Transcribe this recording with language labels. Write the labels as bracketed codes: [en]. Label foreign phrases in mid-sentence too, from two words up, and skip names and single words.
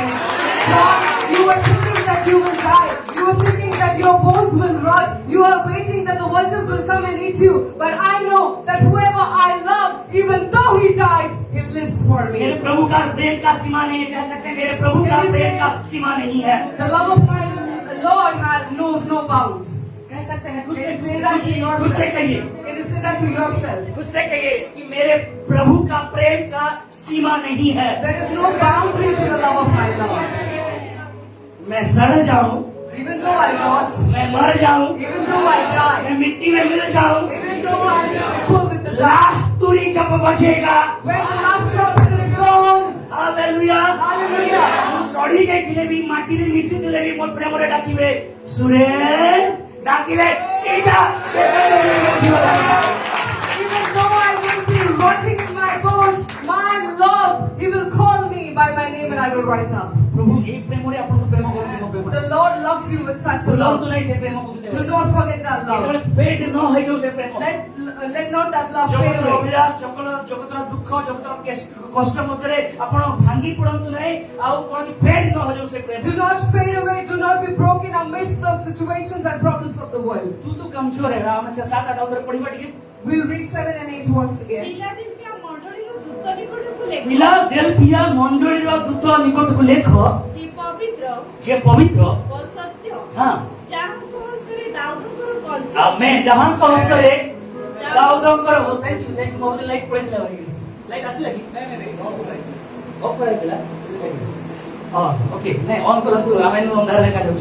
[en] God, you were thinking that you will die. You were thinking that your bones will rot. You are waiting that the vultures will come and eat you. But I know that whoever I love, even though he dies, he lives for [hi] मेरे [en] me. [hi] प्रभु का प्रेम का सीमा नहीं है कह सकते हैं मेरे प्रभु का प्रेम का सीमा नहीं है [en] The love of my Lord knows no bound. [hi] कह सकते हैं खुद [en] Can you say that to [hi] से [en] yourself? [hi] कहिए [en] Can you say that to yourself? [hi] खुद से कहिए कि मेरे प्रभु का प्रेम का सीमा नहीं है [en] There is no boundary to the love of my Lord. [hi] मैं सड़ जाऊं [en] Even though I rot, [hi] मैं मर जाऊं [en] even though I die, [hi] मैं मिट्टी में मिल जाऊं [en] even though I equal with the dust, [hi] लास्ट तुरी जब बचेगा [en] when the last trumpet is blown, [hi] हालेलुया [en] hallelujah. [or] ମୁଁ ସଢି ଯାଇଥିଲେ ବି ମାଟିରେ ମିଶିଥିଲେ ବି ମୋ ପ୍ରେମରେ ଡାକିବେ ସୁରେଶ ଡାକିଲେ ସେଇଟା [en] Even though I will be rotting in my bones, my love, he will call me by my name and I will rise up. [or] ପ୍ରଭୁ ଏଇ ପ୍ରେମରେ ଆପଣଙ୍କୁ ପ୍ରେମ କରନ୍ତି ମୋ ପ୍ରେମ [en] The Lord loves you with such a [or] ଭୁଲନ୍ତୁ [en] love. [or] ନାହିଁ ସେ ପ୍ରେମକୁ [en] Do not forget that love. [or] ଯେତେବେଳେ ଫେଡ୍ ନ ହେଇଯାଉ ସେ ପ୍ରେମ [en] Let not that love fade [or] ଜଗତର [en] away. [or] ଅଭିଳାଷ ଜଗତର ଦୁଃଖ ଜଗତର କଷ୍ଟ ମଧ୍ୟରେ ଆପଣ ଭାଙ୍ଗି ପଡନ୍ତୁ ନାହିଁ ଆଉ କୌଣସି ଫେଡ୍ ନ ହେଇଯାଉ ସେ ପ୍ରେମ [en] Do not fade away. Do not be broken amidst the situations and problems of the world. [or] ତୁ ତ କମଜୋର है ଆମେ ସେ 7-8 ଅଧ୍ୟାୟ ପଢିବା ଟିକେ [en] We'll read 7 and 8 once again. [or] ଫିଲାଡେଲଫିଆ ମଣ୍ଡଳୀର ଦୂତ ନିକଟକୁ ଲେଖ ଫିଲାଡେଲଫିଆ ମଣ୍ଡଳୀର ଦୂତ ନିକଟକୁ ଲେଖ ଯେ ପବିତ୍ର ଯେ ପବିତ୍ର ଓ ସତ୍ୟ ହଁ ଯାହାଙ୍କ ହସ୍ତରେ ଦାଉଦଙ୍କର କଞ୍ଚି ଆମେ ଯାହାଙ୍କ ହସ୍ତରେ ଦାଉଦଙ୍କର [en] thank you [or] ମୋ ଲାଇକ୍ ପଳେଇଥିଲା ଭାଇ ଲାଇକ୍ ଆସିଲା କି ଅଫ୍ କରାଇଥିଲା ହଁ ଓକେ ନାଇଁ ଅନ୍ କରନ୍ତୁ ଆମେ ଅନ୍ଧାର ଦେଖା ଯାଉଛୁ